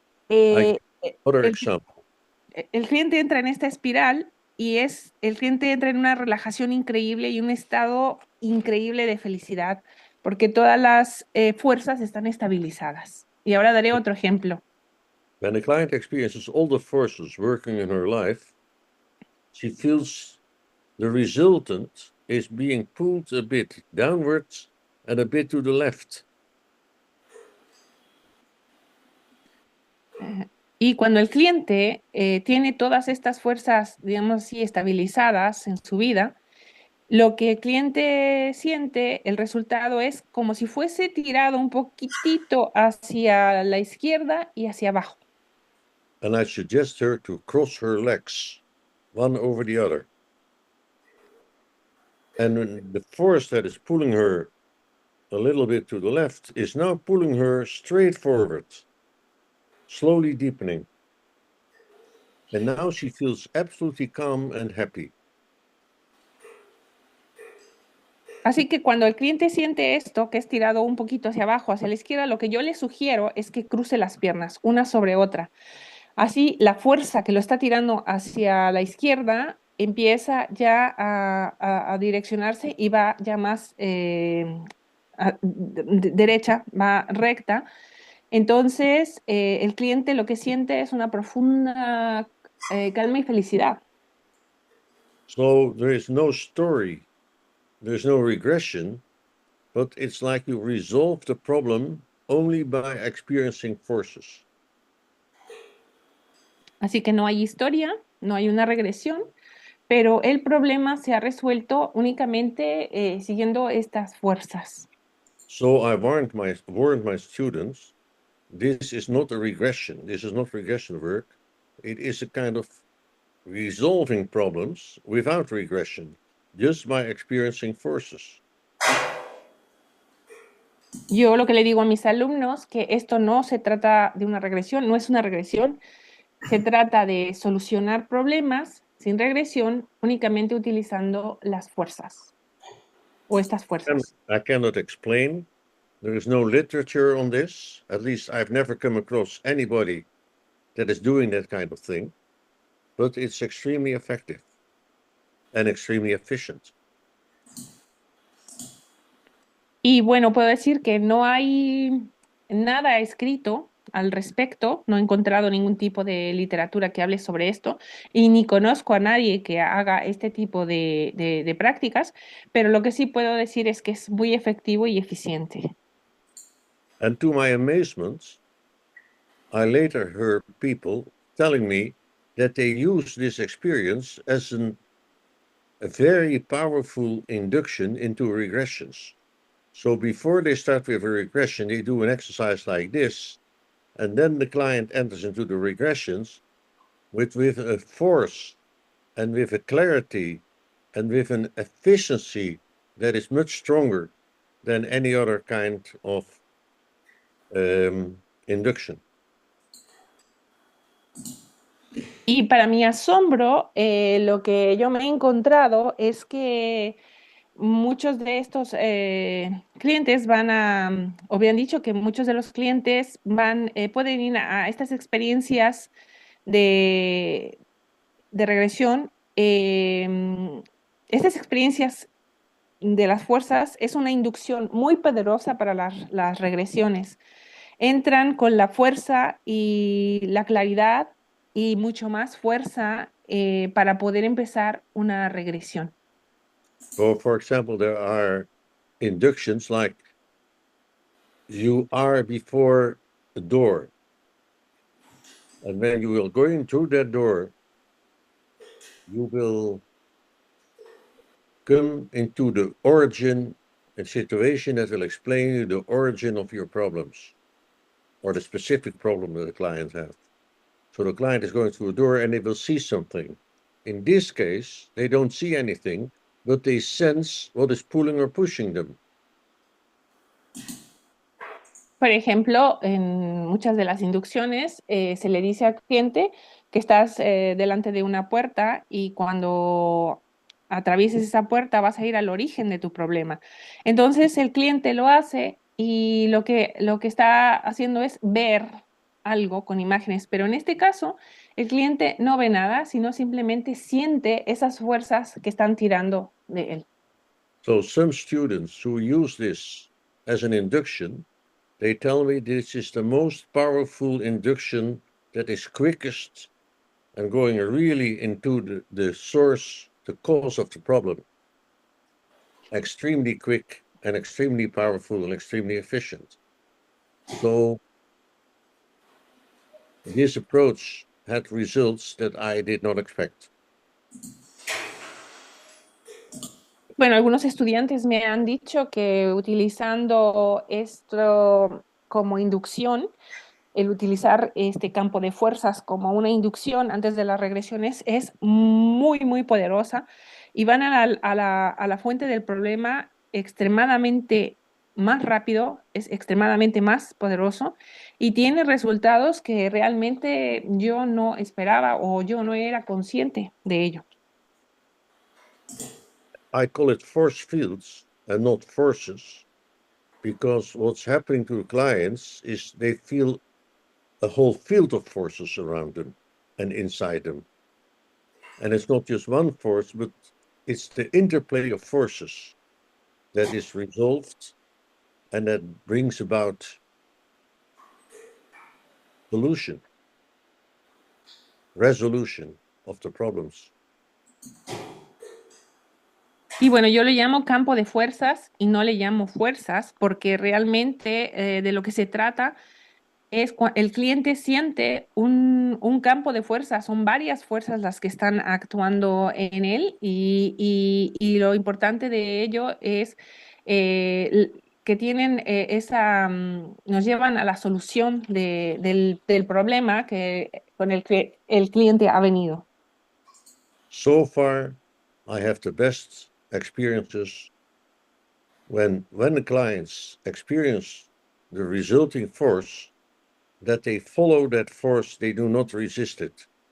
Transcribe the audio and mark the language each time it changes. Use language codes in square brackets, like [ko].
[en] I give Eh, another [es] el, [en] example. [es] el cliente entra en esta espiral y el cliente entra en una relajación increíble y un estado increíble de felicidad, porque todas las fuerzas están estabilizadas. Y ahora daré otro ejemplo. [en] When the client experiences all the forces working in her life, she feels the resultant is being pulled a bit downwards and a bit to the left. [es] Y cuando el cliente tiene todas estas fuerzas, digamos así, estabilizadas en su vida, lo que el cliente siente, el resultado es como si fuese tirado un poquitito hacia la izquierda y hacia abajo. [en] And I suggest her to cross her legs, one over the other. And when the force that is pulling her a little bit to the left is now pulling her straight forward, slowly deepening. And now she feels absolutely calm and happy. [es] Así que cuando el cliente siente esto, que es tirado un poquito hacia abajo, hacia la izquierda, lo que yo le sugiero es que cruce las piernas, una sobre otra. Así, la fuerza que lo está tirando hacia la izquierda empieza ya a direccionarse y va ya más derecha, va recta. Entonces, el cliente lo que siente es una profunda calma y felicidad. [en] So there is no story, there's no regression, but it's like you resolve the problem only by experiencing forces. [es] Así que no hay historia, no hay una regresión, pero el problema se ha resuelto únicamente siguiendo estas fuerzas. [en] So I warned my students, this is not a regression. This is not regression work. It is a kind of resolving problems without regression, just by experiencing forces. [es] Yo lo que le digo a mis alumnos, que esto no se trata de una regresión, no es una regresión, se trata de solucionar problemas sin regresión únicamente utilizando las fuerzas o estas fuerzas. [en] I cannot explain. There is no literature on this. At least I've never come across anybody that is doing that kind of thing. But it's extremely effective and extremely efficient. [es] Y bueno, puedo decir que no hay nada escrito al respecto, no he encontrado ningún tipo de literatura que hable sobre esto y ni conozco a nadie que haga este tipo de prácticas, pero lo que sí puedo decir es que es muy efectivo y eficiente. [en] And to my amazement, I later heard people telling me that they use this experience as a very powerful induction into regressions. So before they start with a regression, they do an exercise like this, and then the client enters into the regressions with a force and with a clarity and with an efficiency that is much stronger than any other kind of induction. [es] Y para mi asombro, lo que yo me he encontrado es que muchos de estos clientes o me han dicho que muchos de los clientes pueden ir a estas experiencias de, de regresión. Estas experiencias de las fuerzas es una inducción muy poderosa para las regresiones. Entran con la fuerza y la claridad y mucho más fuerza para poder empezar una regresión. [en] So, for example, there are inductions like you are before a door And when you will go in through that door, you will come into the origin and situation that will explain you the origin of your problems or the specific problem that the client has. So the client is going through a door and they will see something. In this case, they don't see anything, but they sense what is pulling or pushing them. [es] Por ejemplo, en muchas de las inducciones se le dice al cliente que estás delante de una puerta y cuando atravieses esa puerta vas a ir al origen de tu problema. Entonces el cliente lo hace y lo que está haciendo es ver algo con imágenes, pero en este caso el cliente no ve nada, sino simplemente siente esas fuerzas que están tirando de él. [en] So some students who use this as an induction, they tell me this is the most powerful induction that is quickest and going really into the source, the cause of the problem. Extremely quick and extremely powerful and extremely efficient. So this approach had results that I did not expect. [es] Bueno, algunos estudiantes me han dicho que utilizando esto como inducción, el utilizar este campo de fuerzas como una inducción antes de las regresiones es muy, muy poderosa y van a la fuente del problema extremadamente más rápido, es extremadamente más poderoso y tiene resultados que realmente yo no esperaba o yo no era consciente de ello. [en] I call it force fields and not forces, because what's happening to the clients is they feel a whole field of forces around them and inside them. And it's not just one force, but it's the interplay of forces that is resolved and that brings about solution, resolution of the problems. [es] Y bueno, yo le llamo campo de fuerzas y no le llamo fuerzas porque realmente de lo que se trata es el cliente siente un campo de fuerzas, son varias fuerzas las que están actuando en él y lo importante de ello es que tienen nos llevan a la solución del problema con el que el cliente ha venido. [en] So far, I have the best experiences when the clients experience the resulting force, that they follow that force, they do not resist it.